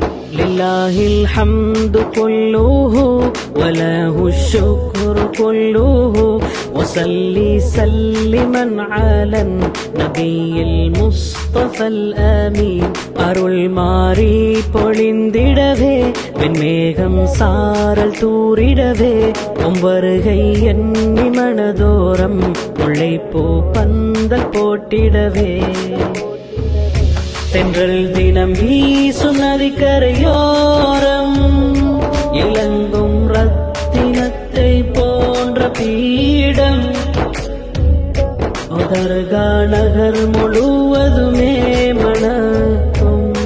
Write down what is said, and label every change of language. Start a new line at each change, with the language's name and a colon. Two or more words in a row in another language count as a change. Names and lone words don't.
Arabic: لله الحمد كله وله الشكر كله وصلي سلما على النبي المصطفى الآمين
Tamil: அருள் மாறி பொழிந்திடவே வெண்மேகம் சாரல் தூரிடவே வருகை எண்ணி மனதோரம் முல்லைப்பூ பந்தல் போட்டிடவே தென்றல் தினம் வீசும் நதிக்கரையோரம் இளங்கும் ரத்தினத்தை போன்ற பீடம் தர்கா நகர் முழுவதுமே மணக்கும்